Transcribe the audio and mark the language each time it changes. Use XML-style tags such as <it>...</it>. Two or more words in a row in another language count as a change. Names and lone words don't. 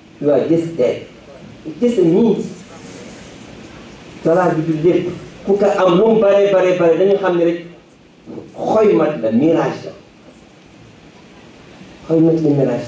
<en>you are just dead. It's just a means.</en> <wo>Talaa bi du lépp ku ko am lu mu bare dañu xam ne rek xoy mat la mirage la xoy mat la mirage.</wo>